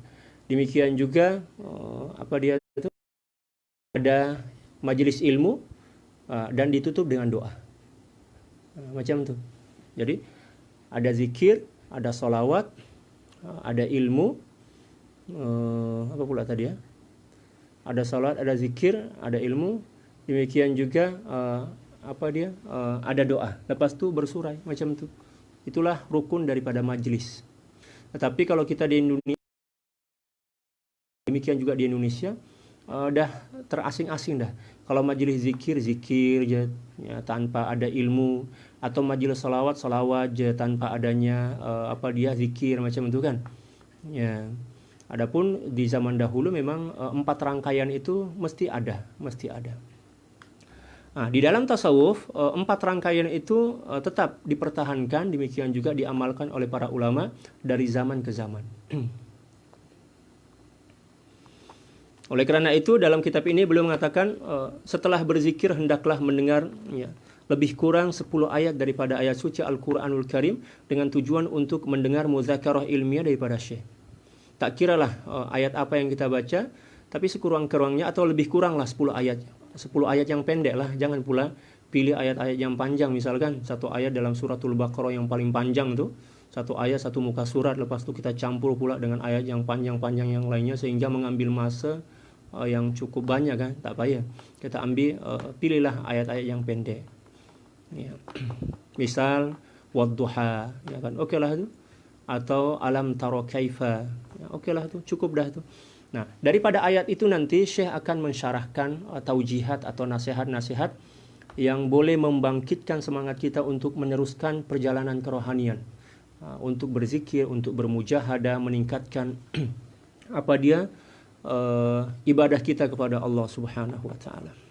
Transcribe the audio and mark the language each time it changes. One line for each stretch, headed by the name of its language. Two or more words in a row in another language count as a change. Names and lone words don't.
Malay: Demikian juga ada majelis ilmu dan ditutup dengan doa. Macam itu. Jadi ada zikir, ada salawat, ada ilmu, apa pula tadi ya? Ada salat, ada zikir, ada ilmu, demikian juga ada doa. Lepas itu bersurai, macam itu. Itulah rukun daripada majlis. Tetapi kalau kita di Indonesia, demikian juga di Indonesia, dah terasing-asing dah. Kalau majlis zikir je, ya, tanpa ada ilmu, atau majlis salawat je tanpa adanya zikir macam itu kan. Ya. Adapun di zaman dahulu memang 4 rangkaian itu mesti ada. Nah, di dalam tasawuf 4 rangkaian itu tetap dipertahankan, demikian juga diamalkan oleh para ulama dari zaman ke zaman. Oleh karena itu dalam kitab ini beliau mengatakan setelah berzikir hendaklah mendengar, ya, lebih kurang 10 ayat daripada ayat suci Al-Quranul Karim dengan tujuan untuk mendengar muzakarah ilmiah daripada syekh. Tak kiralah ayat apa yang kita baca, tapi sekurang-kurangnya atau lebih kuranglah 10 ayat. 10 ayat yang pendek lah, jangan pula pilih ayat-ayat yang panjang. Misalkan satu ayat dalam suratul Baqarah yang paling panjang tuh, satu ayat satu muka surat, lepas itu kita campur pula dengan ayat yang panjang-panjang yang lainnya sehingga mengambil masa yang cukup banyak kan. Tak payah, kita ambil pilihlah ayat-ayat yang pendek. Ya. Misal wadduha, ya kan, oke lah itu. Atau
Arabic: ألم تر كيف,
Malay: ya, oke lah itu, cukup dah itu. Nah, daripada ayat itu nanti Syekh akan mensyarahkan taujihat atau nasihat-nasihat yang boleh membangkitkan semangat kita untuk meneruskan perjalanan kerohanian, untuk berzikir, untuk bermujahadah, meningkatkan ibadah kita kepada Allah
Arabic: سبحانه وتعالى.